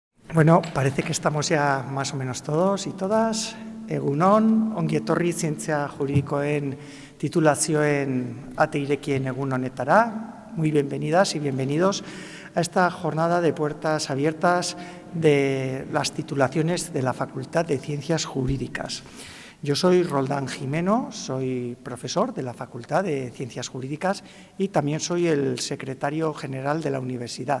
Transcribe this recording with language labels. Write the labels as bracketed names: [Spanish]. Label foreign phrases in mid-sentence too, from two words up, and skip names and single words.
[Spanish] Bueno, parece que estamos ya más o menos todos y todas. [Basque] Egunon, ongi etorri zientzia juridikoen titulazioen ate irekien egun honetara. [Spanish] Muy bienvenidas y bienvenidos a esta jornada de puertas abiertas de las titulaciones de la Facultad de Ciencias Jurídicas. Yo soy Roldán Jimeno, soy profesor de la Facultad de Ciencias Jurídicas y también soy el secretario general de la universidad.